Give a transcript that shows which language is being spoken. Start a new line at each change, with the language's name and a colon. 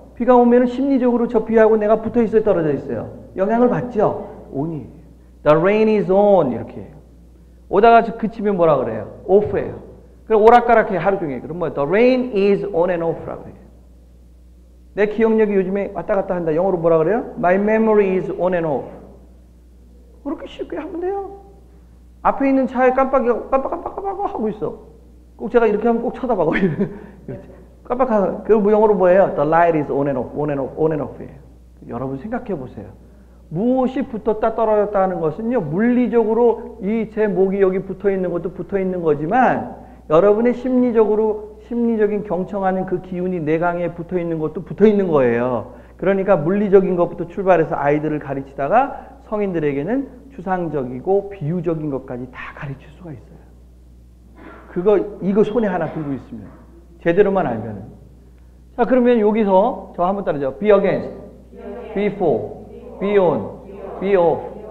Korean: 비가 오면 심리적으로 저 비하고 내가 붙어 있어요? 떨어져 있어요? 영향을 받죠? on이에요.
English: The rain is on.
Korean: 이렇게 해요. 오다가 그치면 뭐라 그래요? off예요. 그럼 오락가락해 하루 종일. 그럼 뭐
English: The rain is on and off라고 해요.
Korean: 내 기억력이 요즘에 왔다 갔다 한다. 영어로 뭐라 그래요?
English: My memory is on and off.
Korean: 그렇게 쉽게 하면 돼요. 앞에 있는 차에 깜빡 하고 있어. 꼭 제가 이렇게 하면 꼭 쳐다봐요. 깜빡하고. 그리고 영어로 뭐예요?
English: The light is on and off, on and off, on and off예요.
Korean: 여러분 생각해 보세요. 무엇이 붙었다 떨어졌다 하는 것은요, 물리적으로 이 제 목이 여기 붙어 있는 것도 붙어 있는 거지만, 여러분의 심리적인 경청하는 그 기운이 내강에 붙어 있는 것도 붙어 있는 거예요. 그러니까 물리적인 것부터 출발해서 아이들을 가르치다가 성인들에게는 추상적이고 비유적인 것까지 다 가르칠 수가 있어요. 이거 손에 하나 들고 있으면. 제대로만 알면은. 자, 그러면 여기서 저 한번 따라죠.
English: Be against, be for, be on, be off.